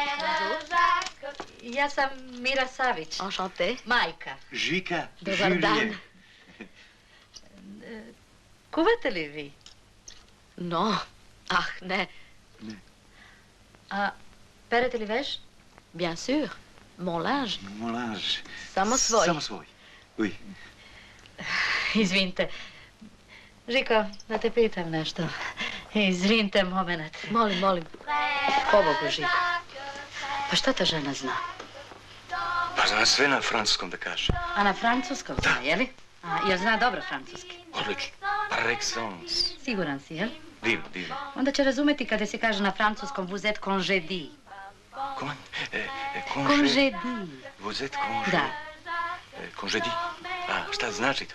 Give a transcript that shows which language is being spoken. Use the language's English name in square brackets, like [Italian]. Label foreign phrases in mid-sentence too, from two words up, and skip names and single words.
[Serbian] Ja sam Mira Savić. [French] Enchanté. [Serbian] Majka. Žika, Dobar dan. Kuvate li vi? [French] Non. Ah, ne. [Serbian] Ne. A perete li veš? [French] Bien sûr. Mon linge. Molanž. [Serbian] Samo svoj. Samo svoj. Uj. Izvinite. Žiko, da te pitam nešto. Izvinite, moment. Molim, molim. Pobogu, Žiko. Pa šta ta žena zna? Pa zna sve na francuskom da kaže. A na francuskom zna, jeli? A, jel zna dobro francuski? Odlično. [French] Par excellence. [Serbian] Siguran si, jel? Divno, divno. Onda će razumeti kada se kaže na francuskom [French] vous êtes congédié. Comment? Congédié. Vous êtes congé. [Serbian] Da. Congédi. A, šta znači to?